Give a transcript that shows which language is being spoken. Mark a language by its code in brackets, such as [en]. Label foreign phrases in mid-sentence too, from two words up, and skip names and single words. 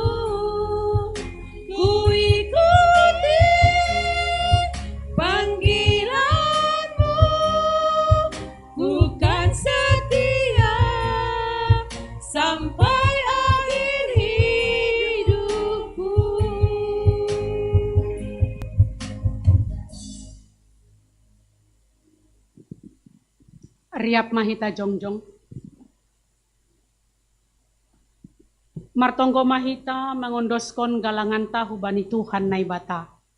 [id] Ku ikuti panggilanmu, ku kan setia sampai akhir hidupku. [bts] Riap mahita jongjong. Martonggo mahita mangondoskon galangan tahu bani Tuhan nai bata.